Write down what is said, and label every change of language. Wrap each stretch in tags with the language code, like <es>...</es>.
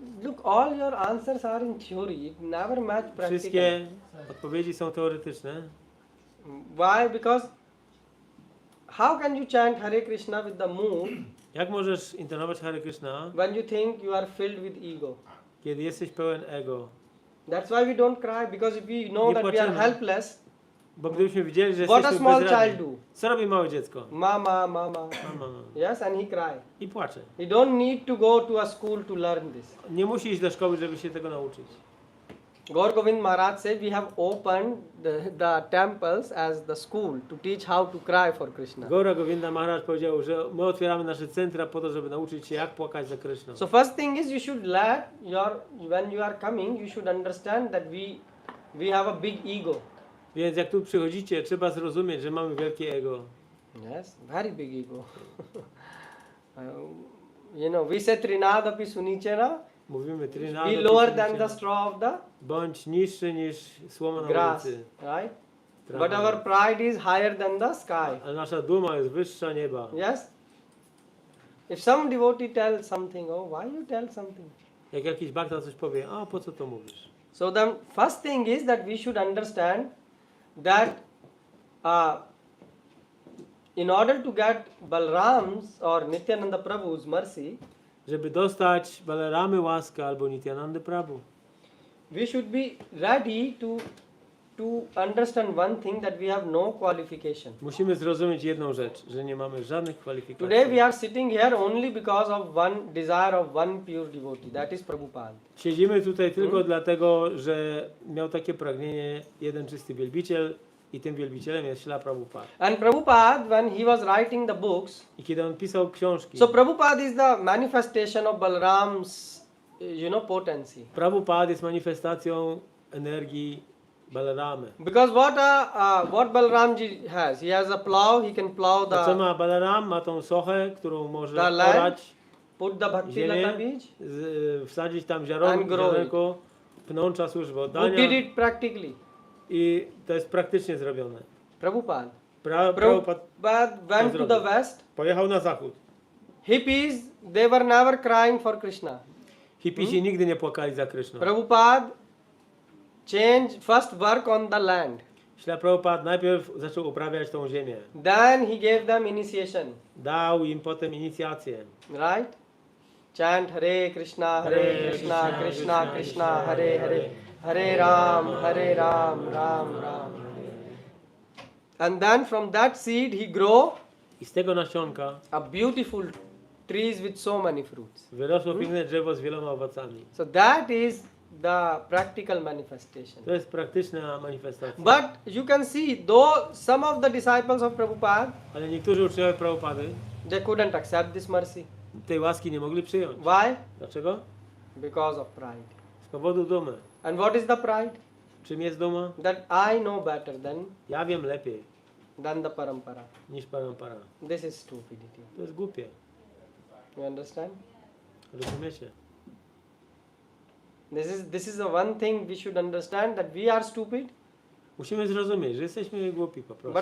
<en>Look, all your answers are in theory. It never match practical.</en> <pl>Wszystkie odpowiedzi są teoretyczne.</pl> <en>Why? Because how can you chant Hare Krishna with the mood</en> <pl>Jak możesz intonować Hare Krishna,</pl> <en>when you think you are filled with ego?</en> <pl>kiedy jesteś pełen ego?</pl> <en>That's why we don't cry, because if we know</en> <pl>Nie</pl> <en>that we are</en> <pl>płaczemy.</pl> <en>helpless,</en> <pl>Bo gdybyśmy widzieli, że</pl> <en>what a</en> <pl>jesteśmy</pl> <en>small</en> <pl>bezradni.</pl> <en>child do?</en> <pl>Co robi małe dziecko?</pl> <en>Mama.</en> <pl>Mama.</pl> <en>Yes, and he cry.</en> <pl>I płacze.</pl> <en>You don't need to go to a school to learn this.</en> <pl>Nie musi iść do szkoły, żeby się tego nauczyć.</pl> <en>Gaur Govind Maharaj said we have opened the temples as the school to teach how to cry for Krishna.</en> <pl>Gaura Govinda Maharaj powiedział, że my otwieramy nasze centra po to, żeby nauczyć się, jak płakać za Kryszną.</pl> <en>So first thing is you should let when you are coming, you should understand that we have a big ego.</en> <pl>Więc jak tu przychodzicie, trzeba zrozumieć, że mamy wielkie ego.</pl> <en>Yes, very big ego. We say</en> <sa>Trinadapi Sunichana,</sa> <pl>Mówimy trinado,</pl> <en>be lower than the straw of the</en> <pl>bądź niższy niż słoma na</pl> <en>grass,</en> <pl>ulicy.</pl> <en>right?</en> <pl>Trawa.</pl> <en>But our pride is higher than the sky.</en> <pl>Ale nasza duma jest wyższa nieba.</pl> <en>Yes? If some devotee tells something, oh, why you tell something?</en> <pl>Jak jakiś bhakta coś powie, a po co to mówisz?</pl> <en>So the first thing is that we should understand that in order to get Balaram's or Nityananda Prabhu's mercy,</en> <pl>Żeby dostać Balaramy łaskę albo Nityanandy Prabhu,</pl> <en>we should be ready to understand one thing, that we have no qualification.</en> <pl>musimy zrozumieć jedną rzecz, że nie mamy żadnych kwalifikacji.</pl> <en>Today we are sitting here only because of one desire of one pure devotee, that is Prabhupada.</en> <pl>Siedzimy tutaj tylko dlatego, że miał takie pragnienie jeden czysty wielbiciel i tym wielbicielem jest Śrila Prabhupada.</pl> <en>And Prabhupada, when he was writing the books,</en> <pl>I kiedy on pisał książki,</pl> <en>so Prabhupada is the manifestation of Balaram's, potency.</en> <pl>Prabhupada jest manifestacją energii Balaramy.</pl> <en>Because what Balaramji has a plow, he can plow</en> <pl>A co</pl> <en>the</en> <pl>ma Balaram? Ma tą sochę, którą może</pl> <en>The land.</en> <pl>orać</pl> <en>put the bhakti</en> <pl>ziemię,</pl> <en>lata bij.</en> <pl>wsadzić tam</pl> <en>And grow it.</en> <pl>ziarenko, pnącza służby</pl> <en>Who</en> <pl>oddania</pl> <en>did it practically?</en> <pl>i to jest praktycznie zrobione.</pl> <en>Prabhupada.</en> <pl>Prabhupada</pl> <en>Prabhupada went to the west.</en> <pl>pojechał na zachód.</pl> <en>Hippies, they were never crying for Krishna.</en> <pl>Hipisi nigdy nie płakali za Kryszną.</pl> <en>Prabhupada changed first work on the land.</en> <pl>Śla Prabhupada najpierw zaczął uprawiać tą ziemię.</pl> <en>Then he gave them initiation.</en> <pl>Dał im potem inicjację.</pl> <en>Right? Chant Hare Krishna, Krishna, Krishna, Hare Hare, Hare Ram, Ram, Ram. And then from that seed he grow</en> <pl>I z tego nasionka</pl> <en>a beautiful trees with so many fruits.</en> <pl>wyrosło piękne drzewo z wieloma owocami.</pl> <en>So that is the practical manifestation.</en> <pl>To jest praktyczna manifestacja.</pl> <en>But you can see, though some of the disciples of Prabhupada,</en> <pl>Ale niektórzy uczniowie Prabhupady</pl> <en>they couldn't accept this mercy.</en> <pl>tej łaski nie mogli przyjąć.</pl> <en>Why?</en> <pl>Dlaczego?</pl> <en>Because of pride.</en> <pl>Z powodu dumy.</pl> <en>And what is the pride?</en> <pl>Czym jest duma?</pl> <en>That I know better</en> <pl>Ja wiem lepiej</pl> <en>than the parampara.</en> <pl>niż parampara.</pl> <en>This is stupidity.</en> <pl>To jest głupie.</pl> <en>You understand?</en> <pl>Rozumiecie?</pl> <en>This is the one thing we should understand, that we are stupid,</en> <pl>Musimy zrozumieć, że jesteśmy głupi po prostu.</pl>